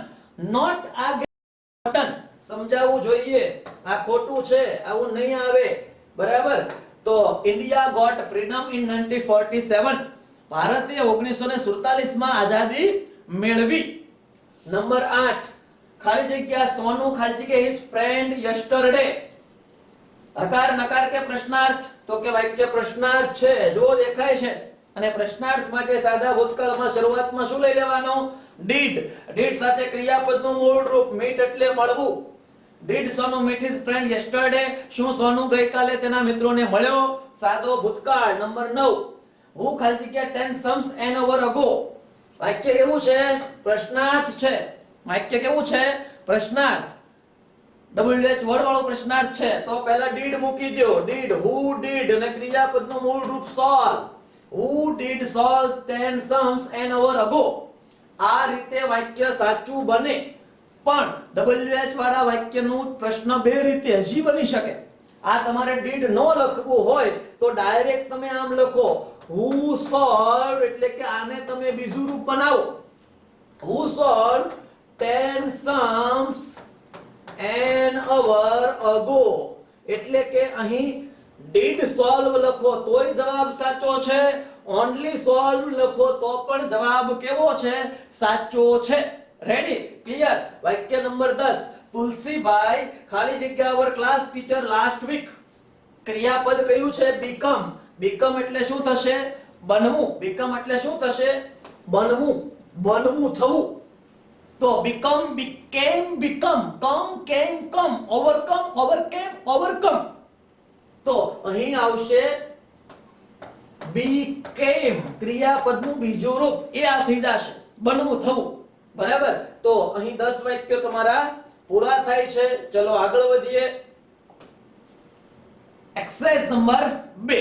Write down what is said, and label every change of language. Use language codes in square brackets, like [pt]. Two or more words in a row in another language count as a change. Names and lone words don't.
[gu] નોટ આ ગોટન. સમજાવવું જોઈએ. આ ખોટું છે, આવું નહીં આવે. બરાબર? [en] તો India got freedom in 1947. [gu] ભારતે 1947 માં આઝાદી મેળવી. નંબર 8. ખાલી જગ્યા સોનુ ખાલી જગ્યા [en] his friend yesterday. [gu] હકાર નકાર કે પ્રશ્નાર્થ? તો કે વાક્ય પ્રશ્નાર્થ છે. જો દેખાય છે. અને પ્રશ્નાર્થ માટે સાદા ભૂતકાળમાં શરૂઆતમાં શું લઈ લેવાનું? did. did સાથે ક્રિયાપદનું મૂળ રૂપ meet એટલે મળવું. [en] did સોનુ meet his friend yesterday. [gu] શું સોનુ ગઈકાલે તેના મિત્રોને મળ્યો? સાદો ભૂતકાળ. નંબર 9. who ખાલી જગ્યા [en] 10 sums an hour ago. [gu] વાક્ય કેવું છે? પ્રશ્નાર્થ છે. વાક્ય કેવું છે? પ્રશ્નાર્થ. [en] double H word [gu] વાળો પ્રશ્નાર્થ છે. તો પહેલા did મૂકી દો. did, [en] who did [gu] અને ક્રિયાપદનું મૂળ રૂપ solve. [en] who did solve 10 sums an hour ago. [gu] આ રીતે વાક્ય સાચું બને. પણ ડબલ એચ વાળા વાક્યનું પ્રશ્ન બે રીતે હજી બની શકે. આ તમારે did નો લખવું હોય તો ડાયરેક્ટ તમે આમ લખો [en] who solved, [gu] એટલે કે આને તમે બીજું રૂપ બનાવો. [en] who solved 10 sums an hour ago. [gu] એટલે કે અહીં [en] did solve [gu] લખો તોય જવાબ સાચો છે. only solve લખો તો પણ જવાબ કેવો છે? સાચો છે. [en] Ready? Clear? [gu] વાક્ય નંબર 10. તુલસીભાઈ ખાલી જગ્યા [en] our class teacher last week. [gu] ક્રિયાપદ કયું છે? become. become એટલે શું થશે? બનવું. become એટલે શું થશે? બનવું. બનવું, થવું. [en] તો become, became, become, come, came, come, overcome, overcame, overcome. [gu] તો અહીં આવશે became. ક્રિયાપદનું બીજું રૂપ એ આ થઈ જશે. બનવું, થવું. બરાબર? તો અહીં 10 વાક્યો તમારા પૂરા થાય છે. ચલો આગળ વધીએ. [en] exercise number 2.